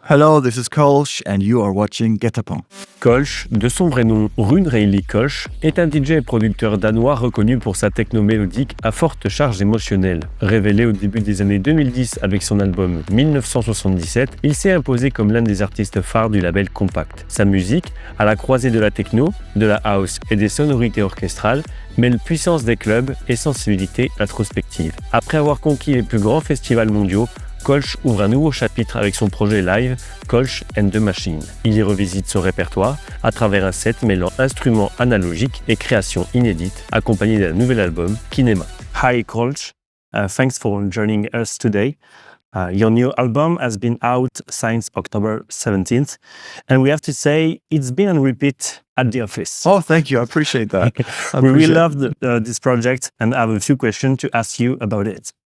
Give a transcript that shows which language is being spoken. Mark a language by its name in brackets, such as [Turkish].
[English] Hello, this is Kölsch and you are watching Guettapen. [French] Kölsch, de son vrai nom Rune Reilly Kölsch, est un DJ et producteur danois reconnu pour sa techno mélodique à forte charge émotionnelle. Révélé au début des années 2010 avec son album 1977, il s'est imposé comme l'un des artistes phares du label Kompakt. Sa musique, à la croisée de la techno, de la house et des sonorités orchestrales, mêle puissance des clubs et sensibilité introspective. Après avoir conquis les plus grands festivals mondiaux, Kölsch ouvre un nouveau chapitre avec son projet live Kölsch and the Machine. Il y revisite son répertoire à travers un set mêlant instruments analogiques et créations inédites, accompagné d'un nouvel album, Kinema. [English] Hi Kölsch, thanks for joining us today. Your new album has been out since October 17th, and we have to say it's been on repeat at the office. Oh, thank you. I appreciate that. We really loved this project, and I have a few questions to ask you about it.